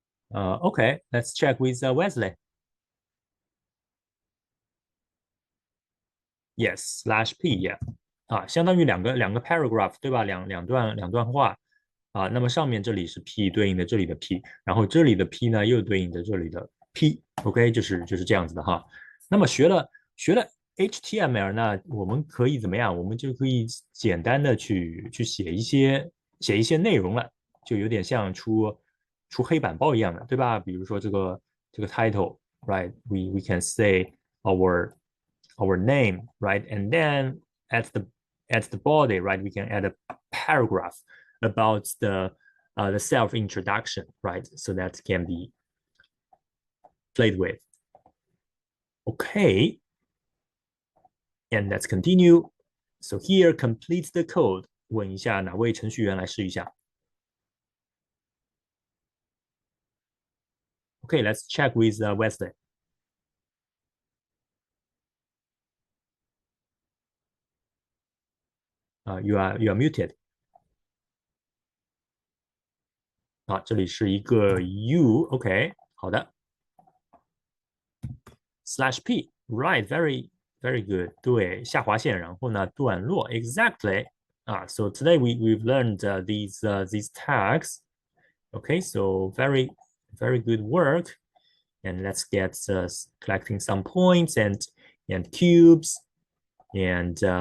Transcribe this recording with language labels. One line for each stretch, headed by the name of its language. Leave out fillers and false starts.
English: OK，let's check with Wesley.
Chinese: Yes，/p，yeah，啊，相当于两个 paragraph，对吧？两段话啊。那么上面这里是 p 对应的这里的 p，然后这里的 p 呢又对应的这里的 p。OK，就是这样子的哈。那么学了 HTML，那我们可以怎么样？我们就可以简单的去写一些内容了，就有点像出黑板报一样的，对吧？比如说这个
English: title，right？We can say our our name, right? And then at the body, right, we can add a paragraph about the self introduction, right? So that can be played with. Okay, and let's continue. So here, complete the code.
Chinese: 问一下哪位程序员来试一下。
English: Okay, let's check with Wesley. You are muted.
Chinese: 啊，这里是一个 U，OK，好的。
English: /p right very good
Chinese: 对下划线然后呢段落
English: exactly so today we've learned these tags okay so very good work and let's get collecting some points and cubes and